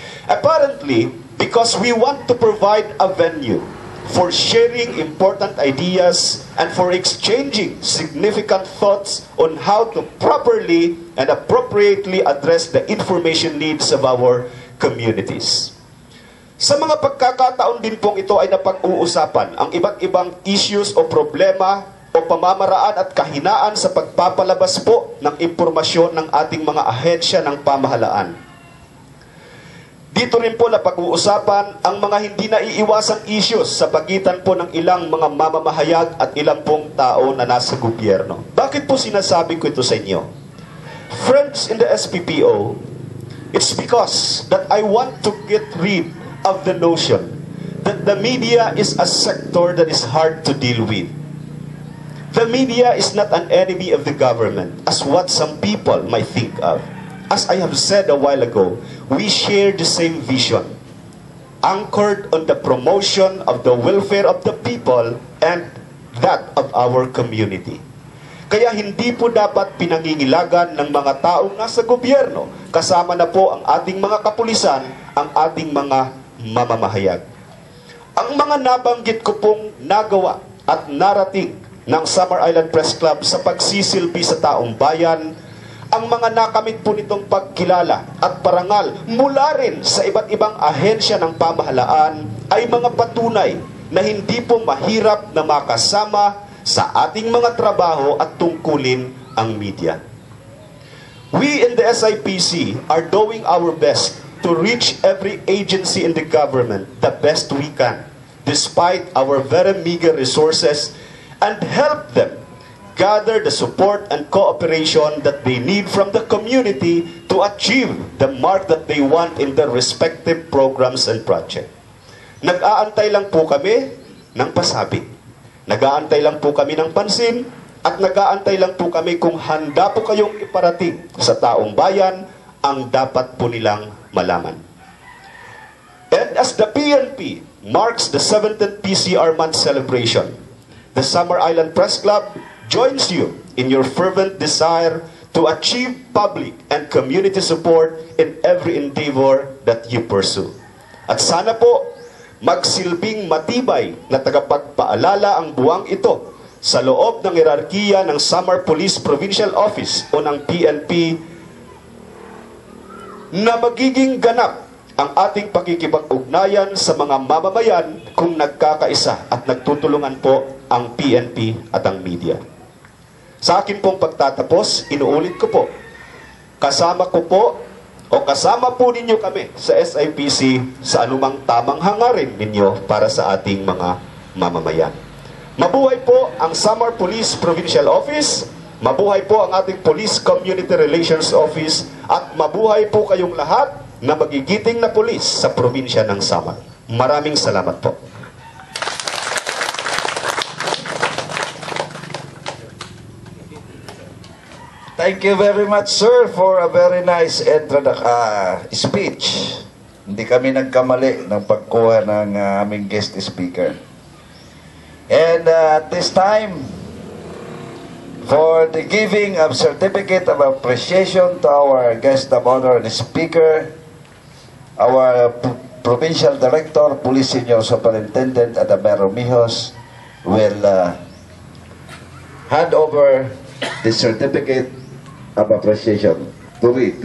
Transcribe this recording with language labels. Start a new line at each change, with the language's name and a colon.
English: Apparently, because we want to provide a venue for sharing important ideas and for exchanging significant thoughts on how to properly and appropriately address the information needs of our communities.
Filipino: Sa mga pagkakataon din pong ito ay napag-uusapan ang iba't ibang issues o problema o pamamaraan at kahinaan sa pagpapalabas po ng impormasyon ng ating mga ahensya ng pamahalaan. Dito rin po napag-uusapan ang mga hindi naiiwasang issues sa pagitan po ng ilang mga mamamahayag at ilang pong tao na nasa gobyerno. Bakit po sinasabi ko ito sa inyo?
English: Friends in the SPPO, it's because that I want to get rid of the notion that the media is a sector that is hard to deal with. The media is not an enemy of the government, as what some people might think of. As I have said a while ago, we share the same vision, anchored on the promotion of the welfare of the people and that of our community.
Filipino: Kaya hindi po dapat pinangingilagan ng mga taong nasa gobyerno, kasama na po ang ating mga kapulisan, ang ating mga mamamahayag. Ang mga nabanggit ko pong nagawa at narating ng Samar Island Press Club sa pagsisilbi sa taong bayan ang mga nakamit po nitong pagkilala at parangal mula rin sa iba't ibang ahensya ng pamahalaan ay mga patunay na hindi po mahirap na makasama sa ating mga trabaho at tungkulin ang media.
English: We in the SIPC are doing our best to reach every agency in the government the best we can, despite our very meager resources, and help them gather the support and cooperation that they need from the community to achieve the mark that they want in their respective programs and projects.
Filipino: Nag-aantay lang po kami ng pasabi. Nag-aantay lang po kami ng pansin at nag-aantay lang po kami kung handa po kayong iparating sa taong bayan ang dapat po nilang malaman.
English: And as the PNP marks the 17th PCR Month celebration, the Samar Island Press Club joins you in your fervent desire to achieve public and community support in every endeavor that you pursue.
Filipino: At sana po, magsilbing matibay na tagapagpaalala ang buwang ito sa loob ng hierarkiya ng Samar Police Provincial Office o ng PNP na magiging ganap ang ating pakikipag-ugnayan sa mga mamamayan kung nagkakaisa at nagtutulungan po ang PNP at ang media. Sa akin pong pagtatapos, inuulit ko po, kasama ko po o kasama po ninyo kami sa SIPC sa anumang tamang hangarin ninyo para sa ating mga mamamayan. Mabuhay po ang Samar Police Provincial Office, mabuhay po ang ating Police Community Relations Office, at mabuhay po kayong lahat na magigiting na pulis sa probinsya ng Samar. Maraming salamat po.
English: Thank you very much, sir, for a very nice speech.
Filipino: Hindi kami nagkamali ng pagkuha ng aming guest speaker.
English: And at this time, for the giving of certificate of appreciation to our guest of honor and speaker, our Provincial Director, Police Senior Superintendent Adamero Mijos will hand over the certificate of appreciation to read.